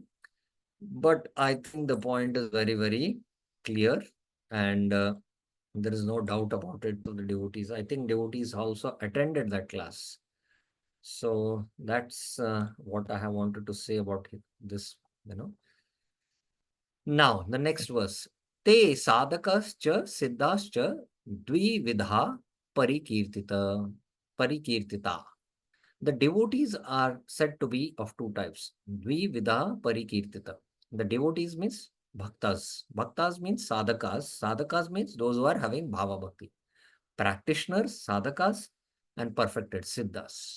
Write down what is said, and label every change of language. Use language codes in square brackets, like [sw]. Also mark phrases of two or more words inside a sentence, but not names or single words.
[en] But I think the point is very, very clear. And there is no doubt about it to the devotees. I think devotees also attended that class. So that's what I have wanted to say about this, you know. Now, the next verse. [sa] ते साधकाश्च सिद्धाश्च द्विविधा परिकीर्तिता. [en] The devotees are said to be of two types. [sa] द्विविधा परिकीर्तिता. [en] The devotees means bhaktas. Bhaktas means sadhakas. Sadhakas means those who are having bhava bhakti. Practitioners, sadhakas, and perfected siddhas.